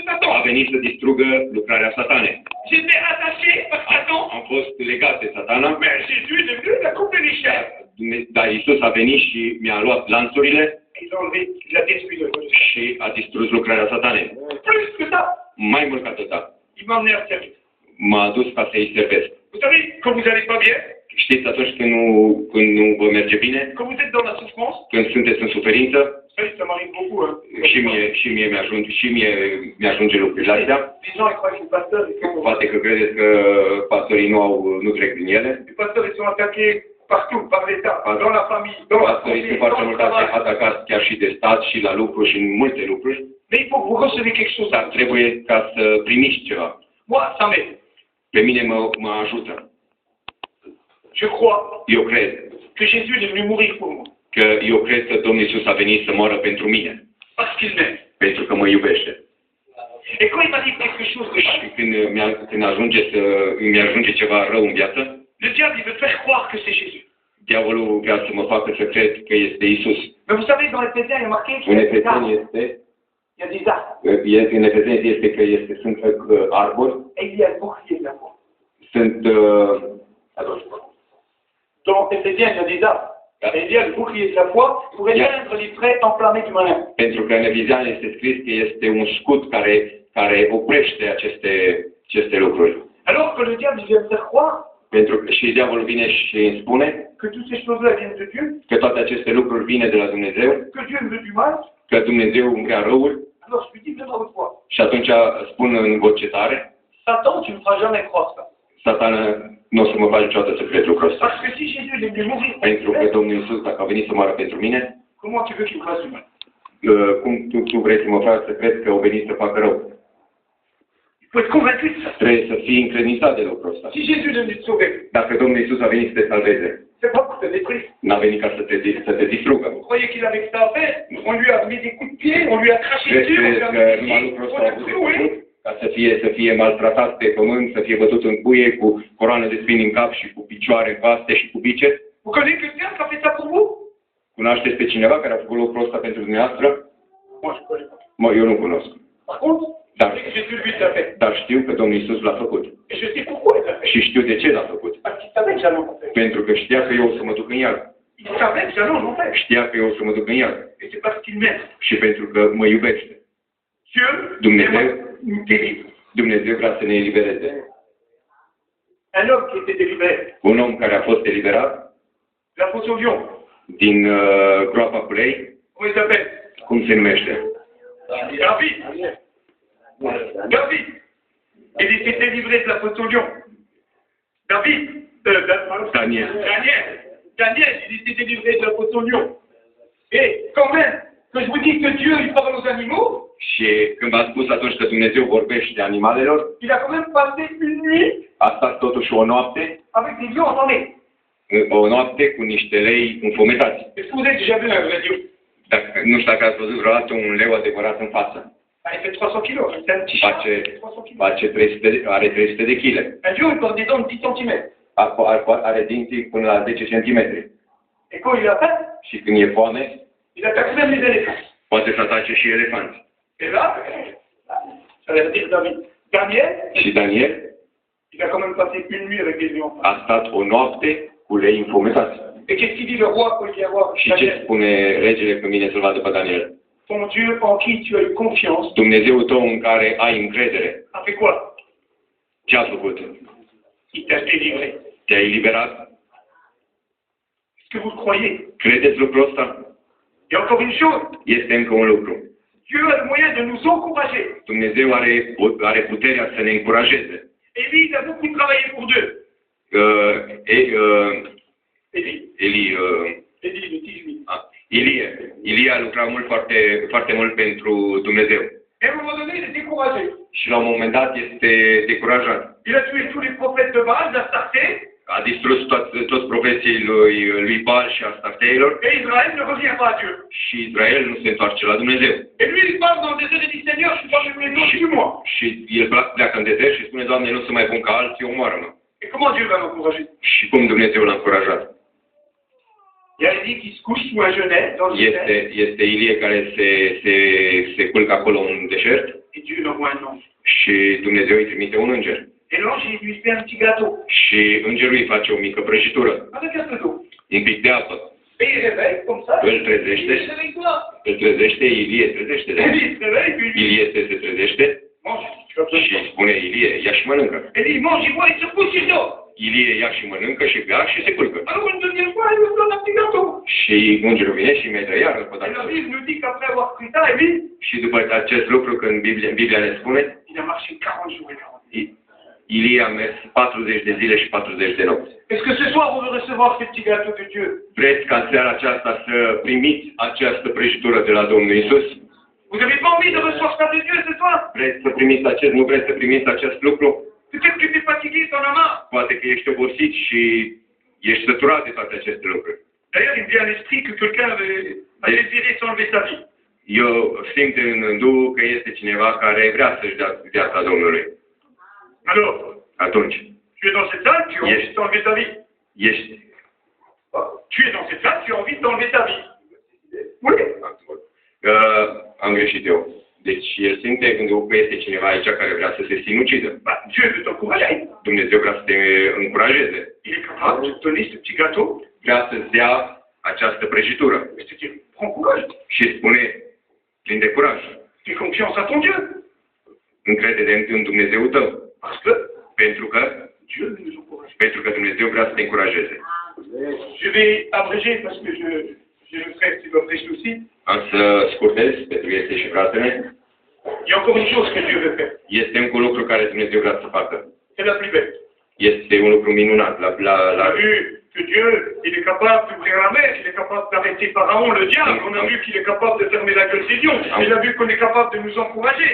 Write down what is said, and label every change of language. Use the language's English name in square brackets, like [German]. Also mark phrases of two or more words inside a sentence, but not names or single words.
[Romanian] a Satan. venit să distrugă lucrarea Satanei. [French] J'étais attaché par Satan, [Romanian] Am fost legat de Satana, [French] mais Jésus il est venu, il a coupé les chaînes. [Romanian] dar Iisus a venit și mi-a luat lanțurile [French] Il a enlevé, il a détruit l'œuvre de Satan. [Romanian] și a distrus lucrarea Satanei. [French] Plus que ça, [Romanian] Mai mult ca atâta, [French] il m'a emmené à servir. [Romanian] m-a dus ca să-i servesc. [French] Vous savez, quand vous n'allez pas bien, [Romanian] Știți, atunci când nu vă merge bine, [French] quand vous êtes dans la souffrance, [Romanian] când sunteți în suferință, [French] vous savez, ça m'arrive beaucoup. Hein. [Romanian] și mie mi-ajunge lucrurile astea. [French] Les gens ils croient que les pasteurs, ils sont, [Romanian] Poate că credeți că pastorii nu trec din ele. [French] les pasteurs, ils sont attaqués partout, par l'État, dans la famille, dans la [Romanian] Pastorii [French] famille, [Romanian] sunt foarte [French] dans le [Romanian] mult [French] travail. [Romanian] atacați chiar și de stat și la lucru și în multe lucruri, [French] Mais il faut que vous recevez quelque chose. [Romanian] dar trebuie ca să primiți ceva. [French] Moi, ça m'aide. [Romanian] Pe mine mă ajută. [French] Je crois [Romanian] Eu cred [French] que Jésus il est venu mourir pour moi. [Romanian] eu cred că Domnul Iisus a venit să moară pentru mine, [French] Parce qu'il m'aime. [Romanian] pentru că mă iubește. [French] Et quand il m'arrive quelque chose de [Romanian] Și când mi ajunge ceva rău în viață, [French] le diable, il veut faire croire que c'est Jésus. [Romanian] diavolul vrea să mă facă să cred că este Iisus. [French] Mais vous savez, dans Éphésiens, il y a marqué qu'il [Romanian] În [French] y a des [Romanian] Efeseni [French] arbres. [Romanian] este, [French] Il y a des arbres. [Romanian] în Efeseni este că sunt arbori, [French] Et il y a le bouclier de la foi. [Romanian] sunt [French] Dans Éphésiens, il y a des arbres. Et il y a le bouclier de la foi pour éteindre les traits enflammés du malin. [Romanian] pentru că în Efeseni este scris că este un scut care oprește aceste lucruri. [French] Alors que le diable, il vient me faire croire [Romanian] Pentru că și diavolul vine și îmi spune [French] que toutes ces choses-là viennent de Dieu, [Romanian] că toate aceste lucruri vine de la Dumnezeu, [French] que Dieu me veut du mal, [Romanian] că Dumnezeu îmi vrea răul, [French] alors je lui dis, viens avec toi. [Romanian] și atunci spun în voce tare, [French] Satan, tu ne me feras jamais croire ça. [Romanian] Satana, nu o să mă faci niciodată să cred lucrul ăsta. [French] Parce que si Jésus il est venu mourir pour [Romanian] Pentru că [French] moi, [Romanian] Domnul Iisus, dacă a venit să moară pentru mine, [French] comment tu veux qu'il me fasse du mal? [Romanian] cum tu vrei să mă faci să cred că au venit să facă rău? [French] Il faut être convaincu de ça. [Romanian] Trebuie să fii încredințat de lucrul ăsta. [French] Si Jésus est venu te sauver, [Romanian] Dacă Domnul Iisus a venit să te salveze, [French] c'est pas pour te détruire. [Romanian] n-a venit ca să te distrugă. [French] Vous croyez qu'il avait que ça à faire? On lui a mis des coups de pied, on lui a craché dessus, on lui a [Romanian] Crezi [French] mis [Romanian] că [French] des [Romanian] numai [French] pieds, [Romanian] lucrul [French] on [Romanian] ăsta a [French] l'a [Romanian] avut de [French] cloué. [Romanian] făcut ca să fie maltratat pe pământ, să fie bătut în cuie cu coroană de spini în cap și cu picioare în paste și cu bice? [French] Vous connaissez quelqu'un qui a fait ça pour vous? [Romanian] Cunoașteți pe cineva care a făcut lucrul ăsta pentru dumneavoastră? [French] Moi, je ne connais pas. [Romanian] Eu nu cunosc. [French] Par contre, [Romanian] Dar, [French] je sais que Jésus lui l'a fait. [Romanian] dar știu că Domnul Iisus l-a făcut. [French] Et je sais pourquoi il l'a fait. [Romanian] Și știu de ce l-a făcut. [French] Parce qu'il savait que j'allais en enfer. [Romanian] Pentru că știa că eu o să mă duc în iad. [French] Il savait que j'allais en enfer. [Romanian] Știa că eu o să mă duc în iad. [French] Et c'est parce qu'il m'aime. [Romanian] Și pentru că mă iubește. [French] Dieu, [Romanian] Dumnezeu, [French] nous délivre. [Romanian] Dumnezeu vrea să ne elibereze. [French] Un homme qui était délivré, [Romanian] Un om care a fost eliberat [French] la fosse au lion, [Romanian] din groapa cu lei, [French] comment il s'appelle? [Romanian] cum se numește? [French] David. David. Il était délivré de la fosse au lion. David. Daniel. Daniel, il était délivré de la fosse au lion. Et quand même, que je vous dis que Dieu, il parle aux animaux, [Romanian] Și când v-a spus atunci că Dumnezeu vorbește animalelor, [French] il a quand même passé une nuit [Romanian] a stat totuși o noapte, [French] avec des lions entendez. [Romanian] o noapte cu niște lei înfometați. [French] Est-ce que vous avez déjà vu un vrai lion? [Romanian] Nu știu dacă ați văzut vreodată un leu adevărat în față. [French] Il fait 300 kilos, c'est un petit chat. 300 kilos. [Romanian] Are 300 de kg. [French] Un lion, il porte des dents de 10 cm. [Romanian] Are dinții până la 10 cm. [French] Et quand il a faim, [Romanian] Și când e foame, [French] il attaque même les éléphants. [Romanian] poate să atace și elefanți. [French] Et là, ça veut dire David. Daniel, [Romanian] Și Daniel [French] il a quand même passé une nuit avec des lions. [Romanian] a stat o noapte cu lei înfometați. [French] Et qu'est-ce qu'il dit le roi quand il vient voir [Romanian] Și ce [French] Daniel? [Romanian] spune regele când vine să-l vadă pe Daniel? [French] Ton Dieu en qui tu as eu confiance [Romanian] Dumnezeul tău în care ai încredere. [French] a fait quoi? [Romanian] Ce a făcut? [French] Il t'a délivré. [Romanian] Te-a eliberat? [French] Est-ce que vous le croyez? [Romanian] Credeți lucrul ăsta? [French] Et encore une chose, [Romanian] Este încă un lucru. [French] Dieu a le moyen de nous encourager. [Romanian] Dumnezeu are puterea să ne încurajeze. [French] Élie, il a beaucoup travaillé pour Dieu. Élie, le Tishmi. [Romanian] Ilie a lucrat foarte mult pentru Dumnezeu. [French] Et à un moment donné, il est découragé. [Romanian] Și la un moment dat este decurajat. [French] Il a tué tous les prophètes de Baal, d'Astarté. [Romanian] A distrus toți profeții lui Baal și Astarteilor. [French] Et Israël ne revient pas à Dieu. [Romanian] Și Israel nu se întoarce la Dumnezeu. [French] Et lui, il parle dans le désert et dit, Seigneur, je suis pas venu d'autres, tue-moi. [Romanian] Și el pleacă în dezert și spune, Doamne, nu sunt mai bun ca alții, omoară-mă. [French] Et comment Dieu va l'encourager? [Romanian] Și cum Dumnezeu l-a încurajat? [French] Il y a Élie qui se couche sous un genêt dans le désert. [Romanian] Este Ilie care se culcă acolo în deșert. [French] Et Dieu l'envoie un ange. [Romanian] Și Dumnezeu îi trimite un înger. [French] Et l'ange, il lui fait un petit gâteau. [Romanian] Și îngerul îi face o mică prăjitură. [French] Avec un peu d'eau. [Romanian] Un pic de apă. [French] Et il réveille comme ça. [Romanian] Îl trezește. Ilie trezește. [French] Élie se réveille, puis lui [Romanian] Ilie se trezește [French] mange. Tu vas [Romanian] și spune Ilie, ia și mănâncă. [French] Élie, il mange, il boit, il se couche, il dort. [Romanian] Ilie ia și mănâncă și bea și se culcă. [French] Alors une deuxième fois, il lui donne un petit gâteau. [Romanian] Și îngerul vine și mai dă iară pe [French] Et la [Romanian] dată. [French] Bible nous dit qu'après avoir pris ça, Élie, [Romanian] Și după acest lucru, când Biblia ne spune, [French] il a marché 40 jours et 40 nuits. [Romanian] Ilie a mers 40 de zile și 40 de nopți. [French] Est-ce que ce soir, vous veut recevoir ce petit gâteau de Dieu? [Romanian] Vreți ca în seara aceasta să primiți această prăjitură de la Domnul Isus? [French] Vous n'avez pas envie de recevoir ça de Dieu ce soir? [Romanian] Vreți să primiți nu vreți să primiți acest lucru? [French] Peut-être que tu es fatigué, t'en as marre. [Romanian] Poate că ești obosit și ești săturat de toate aceste lucruri. [French] D'ailleurs, il me vient à l'esprit que quelqu'un a désiré s'enlever sa vie. [Romanian] Eu simt în Duhul că este cineva care vrea să-și dea viața Domnului. [French] Alors, [Romanian] Atunci, [French] tu es dans cette salle, tu as envie de t'enlever ta vie. [Romanian] ești... [French] Tu es dans cette salle, tu as envie de t'enlever ta vie. Oui. [Romanian] Am greșit eu. Deci el simte gândul că este cineva aici care vrea să se sinucidă. [French] Bah, Dieu veut t'encourager. [Romanian] Dumnezeu vrea să te încurajeze. [French] Il est capable de te donner ce petit gâteau. [Romanian] Vrea să-ți dea această prăjitură. [French] Et te dire, prends courage. [Romanian] Și spune, plin de curaj, [French] Fais confiance à ton Dieu. [Romanian] încrede-te în Dumnezeul tău. [French] Parce que [Romanian] Pentru că [French] Dieu veut nous encourager. [Romanian] Dumnezeu vrea să te încurajeze. [French] Je vais abréger parce que j'ai le frère qui va prêcher aussi. [Romanian] Am să scurtez, pentru că este și fratele. [French] Il y a encore une chose que Dieu veut faire. [Romanian] Este încă un lucru care Dumnezeu vrea să facă. [French] C'est la plus belle. [Romanian] Este un lucru minunat. [French] On a vu que Dieu, il est capable d'ouvrir la mer, il est capable d'arrêter Pharaon, le diable. On a vu qu'il est capable de fermer la gueule des lions. Il a vu qu'on est capable de nous encourager.